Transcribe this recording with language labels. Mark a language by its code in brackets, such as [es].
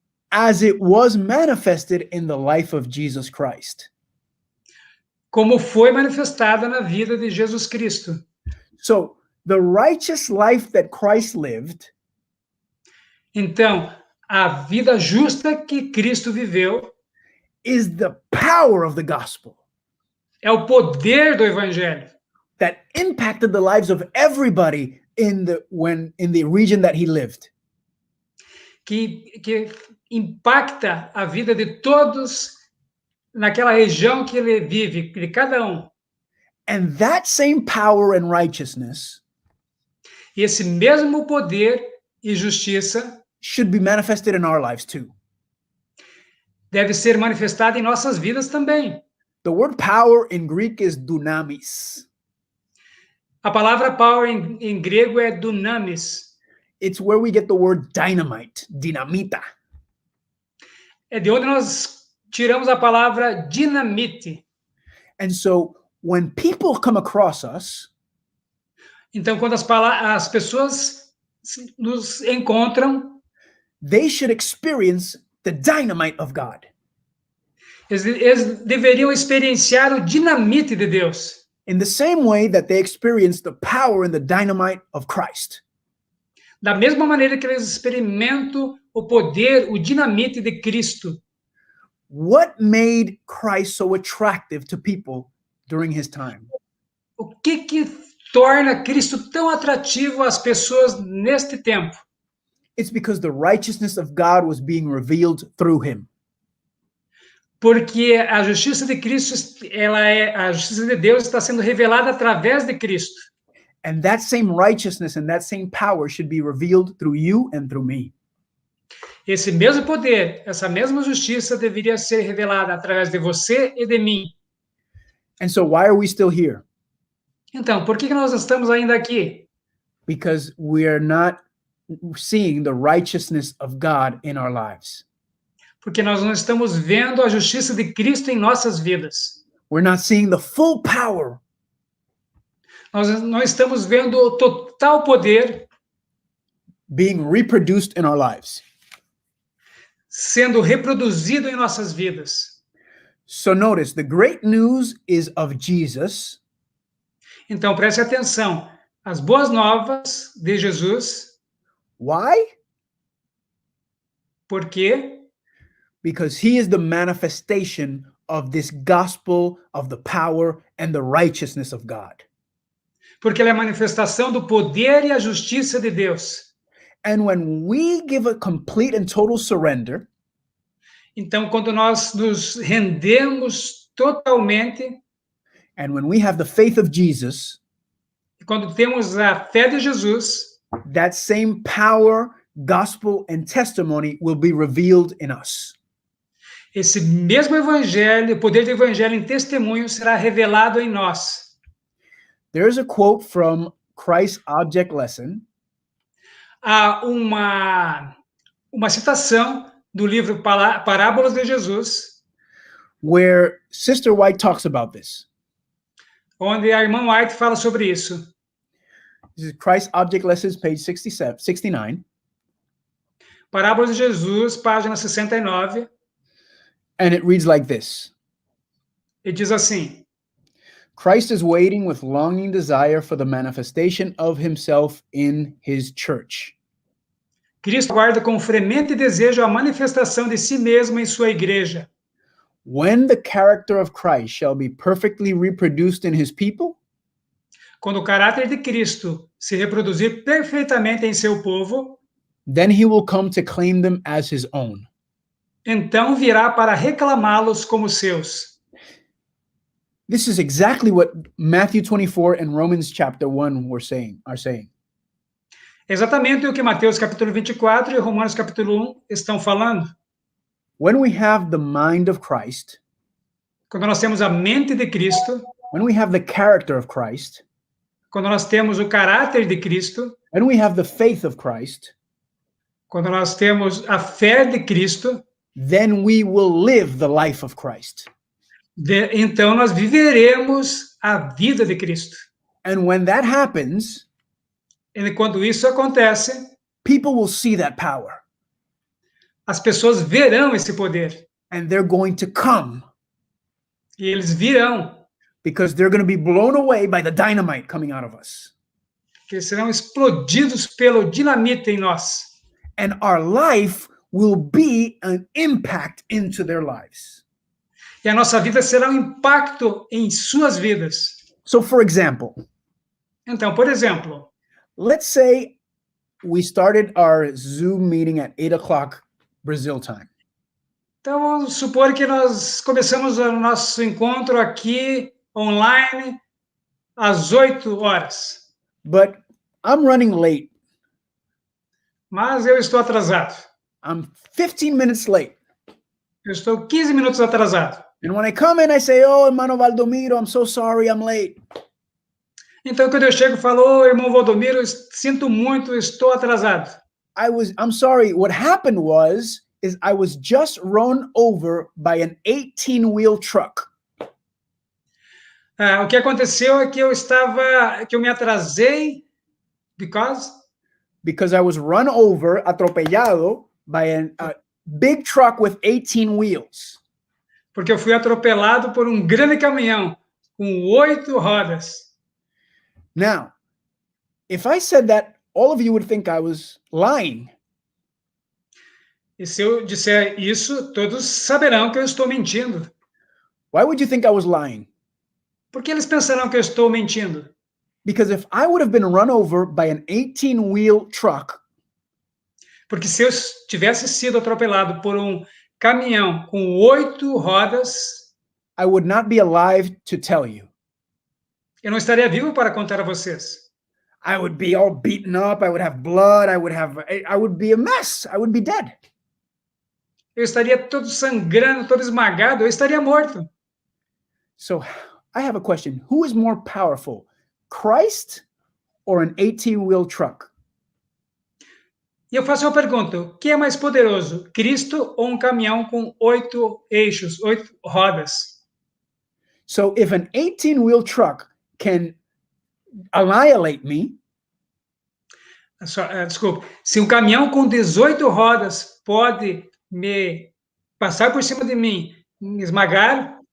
[en] As it was manifested in the life of Jesus Christ. [pt] como foi manifestada na vida de Jesus Cristo. [en] So the righteous life that Christ lived [pt] Então, a vida justa que Cristo viveu [en] is the power of the gospel [pt] é o poder do evangelho [en] that impacted the lives of everybody in the region that he lived. [pt] que impacta a vida de todos naquela região que ele vive, de cada um. [en] And that same power and righteousness [pt] E esse mesmo poder e justiça [en] should be manifested in our lives too. [pt] deve ser manifestado em nossas vidas também. [en] The word power in Greek is dunamis. [pt] A palavra power em grego é dunamis. [en] It's where we get the word dynamite, dinamita. [pt] É de onde nós tiramos a palavra dinamite. [en] And so when people come across us, [pt] Então, quando as pessoas nos encontram, [en] they should experience the dynamite of God. [pt] eles deveriam experienciar o dinamite de Deus. [en] In the same way that they experience the power and the dynamite of Christ. [pt] Da mesma maneira que eles experimentam o poder, o dinamite de Cristo. [en] What made Christ so attractive to people during his time? [pt] O que torna Cristo tão atrativo às pessoas neste tempo? [en] It's because the righteousness of God was being revealed through him. [pt] Porque a justiça de Cristo, a justiça de Deus está sendo revelada através de Cristo. [en] And that same righteousness and that same power should be revealed through you and through me. [pt] Esse mesmo poder, essa mesma justiça deveria ser revelada através de você e de mim. [en] And so why are we still here? [pt] Então, por que nós estamos ainda aqui? [en] Because we are not seeing the righteousness of God in our lives. [pt] Porque nós não estamos vendo a justiça de Cristo em nossas vidas. [en] We're not seeing the full power [pt] Nós não estamos vendo o total poder [en] being reproduced in our lives. [pt] sendo reproduzido em nossas vidas. [en] So notice, the great news is of Jesus, [pt] Então, preste atenção. As boas novas de Jesus, [en] why? [pt] por quê? [en] Because he is the manifestation of this gospel of the power and the righteousness of God. [pt] Porque ele é a manifestação do poder e a justiça de Deus. [en] And when we give a complete and total surrender, [pt] Então, quando nós nos rendemos totalmente, [en] and when we have the faith of Jesus, [pt] quando temos a fé de Jesus, [en] that same power, gospel, and testimony will be revealed in us. [pt] esse mesmo evangelho, o poder do evangelho em testemunho será revelado em nós. [en] There's a quote from Christ's Object Lesson [pt] Há uma citação do livro Parábolas de Jesus, [en] where Sister White talks about this. [pt] onde a irmã White fala sobre isso. [en] This is Christ's Object Lessons, page 69. [pt] Parábolas de Jesus, página 69, [en] And it reads like this. [pt] e diz assim: [en] Christ is waiting with longing desire for the manifestation of himself in his church. [pt] Cristo aguarda com fremente desejo a manifestação de si mesmo em sua igreja. [en] When the character of Christ shall be perfectly reproduced in his people, [pt] Quando o caráter de Cristo se reproduzir perfeitamente em seu povo, [en] then he will come to claim them as his own. [pt] então virá para reclamá-los como seus. [en] This is exactly what Matthew 24 and Romans chapter 1 are saying. [pt] Exatamente o que Mateus capítulo 24 e Romanos capítulo 1 estão falando. [en] When we have the mind of Christ, [pt] Quando nós temos a mente de Cristo, [en] when we have the character of Christ, [pt] quando nós temos o caráter de Cristo, [en] when we have the faith of Christ, [pt] quando nós temos a fé de Cristo, [en] then we will live the life of Christ. [pt] Então nós viveremos a vida de Cristo. [en] And when that happens, [pt] E quando isso acontece, [en] people will see that power [pt] as pessoas verão esse poder. [en] and they're going to come [pt] E eles virão, [en] because they're going to be blown away by the dynamite coming out of us. [pt] que serão explodidos pelo dinamite em nós. [en] And our life will be an impact into their lives. [pt] E a nossa vida será um impacto em suas vidas. [en] So, for example, [pt] Então, por exemplo, [en] let's say we started our Zoom meeting at 8 o'clock Brazil time. [pt] então vamos supor que nós começamos o nosso encontro aqui online às 8 horas. [en] But I'm running late. [pt] Mas eu estou atrasado. [en] I'm 15 minutes late. [pt] Eu estou 15 minutos atrasado. [en] And when I come in, I say, oh, hermano Valdomiro, I'm so sorry, I'm late. [pt] Então, quando eu chego e falo, ô, irmão Valdomiro, eu sinto muito, estou atrasado. [en] I'm sorry. What happened is I was just run over by an 18-wheel truck. [pt] O que aconteceu é que eu me atrasei, [en] Because I was run over, atropellado, by a big truck with 18 wheels. [pt] porque eu fui atropelado por um grande caminhão com 8 rodas. [en] Now, if I said that, all of you would think I was lying. [pt] E se eu disser isso, todos saberão que eu estou mentindo. [en] Why would you think I was lying? [pt] Por que eles pensarão que eu estou mentindo? [en] Because if I would have been run over by an 18-wheel truck, [pt] Porque se eu tivesse sido atropelado por um caminhão com 8 rodas, [en] I would not be alive to tell you. [pt] eu não estaria vivo para contar a vocês. [en] I would be all beaten up. I would have blood. I would be a mess. I would be dead. [pt] Eu estaria todo sangrando, todo esmagado, eu estaria morto. [en] So I have a question. Who is more powerful, Christ or an 18-wheel truck? [pt] E eu faço uma pergunta: quem é mais poderoso, Cristo ou um caminhão com 8 eixos, 8 rodas? [en] So if an 18-wheel truck can annihilate me, [pt] Desculpa, se um caminhão com 18 rodas pode me passar por cima de mim, me esmagar